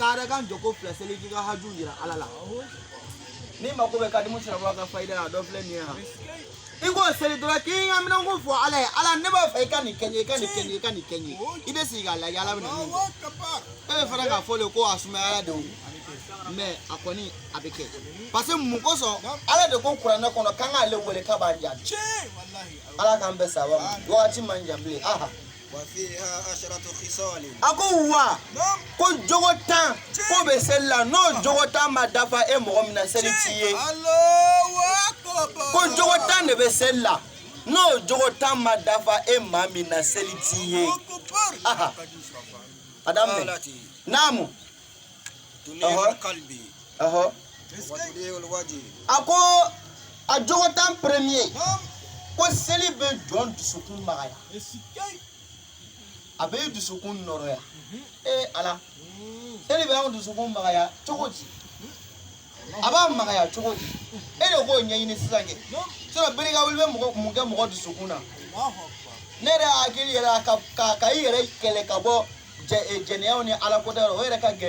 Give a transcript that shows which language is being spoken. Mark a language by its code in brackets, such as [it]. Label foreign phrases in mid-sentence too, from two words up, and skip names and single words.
[bm] ka harakan jɔ ko fila seli k'i ka haju yira ala la ni mako bɛ kadimu sirabɔ ka fayida la dɔ filɛ nin ye han i k'o seli dɔrɔn k'i hamina ko fɔ ala ye ala ne b'a fɛ i ka nin kɛ n ye i ka nin kɛ n ye i ka nin kɛ n ye i bɛ sigi k'a lajɛ ala bɛ na min e bɛ fana k'a fɔ de ko a sumayara de o mɛ a kɔni a bɛ kɛ parce que mun kosɔn ala de ko kuranɛ kɔnɔ k'an k'ale wele k'a b'an jaabi ala k'an bɛɛ saba ma wagati man jan bilen aha [ar] وفيها 10 خصال [bm] a ko wa ko jogo 10 ko bɛ seli la n'o jogo 10 ma dafa e mɔgɔ min na seli t'i ye ko jogo 10 de bɛ seli la n'o jogo 10 ma dafa e maa min na seli t'i ye aha a daminɛ naamu [ar] تنير القلب ɔhɔ وتضيء الوجه [bm] a ko a jogo 10 premier ko seli bɛ jɔn dusukun magaya a bɛ dusukun nɔrɔya ala seli bɛ anw dusukun magaya cogo di a b'a magaya cogo di e de k'o ɲɛɲini sisan kɛ sinon bereka wuli bɛ mun kɛ mɔgɔ dusukun na ne yɛrɛ hakili yɛrɛ ka i yɛrɛ kɛlɛ ka bɔ jɛnɛyaw ni ala ko tɛ o yɛrɛ ka gɛrɛ